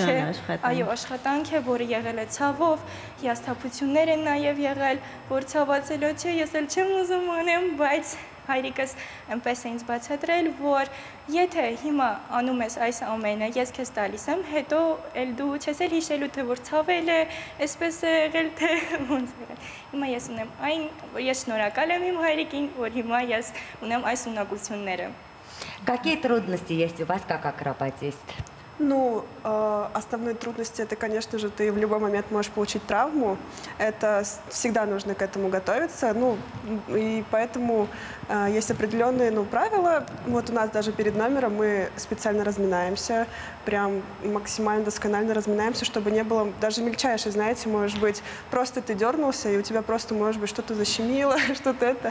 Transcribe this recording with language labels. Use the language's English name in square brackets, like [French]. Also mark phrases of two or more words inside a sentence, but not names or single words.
[Armenian] է, այո, աշխատանք է, որը եղել է ցավով, հիասթափություններ են նաև եղել, որ ցավացելո չէ, ես էլ չեմ ուզում անեմ, բայց հայրիկս այնպես է ինձ բացատրել, որ եթե հիմա անում ես այս ամենը, ես քեզ տալիս եմ, հետո էլ դու չես էլ հիշելու, թե որ ցավել է, այսպես է եղել, թե ոնց է եղել։ Հիմա ես ունեմ այն, որ ես շնորհակալ եմ իմ հայրիկին, որ հիմա ես ունեմ այս ունակությունները։ [Russian] Какие трудности есть у вас как акробатист? Ну, основные трудности, это, конечно же, ты в любой момент можешь получить травму. Это всегда нужно к этому готовиться. Ну, и поэтому есть определенные правила. Вот у нас даже перед номером мы специально разминаемся, прям максимально досконально разминаемся, чтобы не было даже мельчайшей, знаете, может быть, просто ты дернулся, и у тебя просто, может быть, что-то защемило, что-то это.